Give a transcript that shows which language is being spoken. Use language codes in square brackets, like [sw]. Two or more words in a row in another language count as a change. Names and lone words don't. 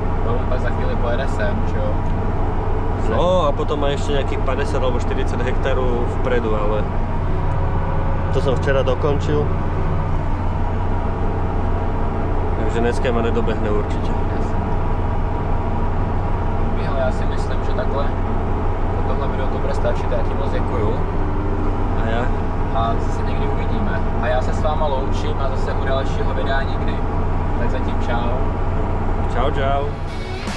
[cs] Pak za chvíli pojede sem, čo jo? [sk] No a potom má ešte nejakých 50 alebo 40 hektárov vpredu, ale to som včera dokončil. Takže dneska ma nedobehne určite. [cs] Michal, já si myslím, že takhle po tohle video to bude stačit, já ti moc děkuju. [sk] A ja? [cs] A zase někdy uvidíme. A já se s váma loučím a zase u dalšího videa nikdy. Tak zatím čau. Čau.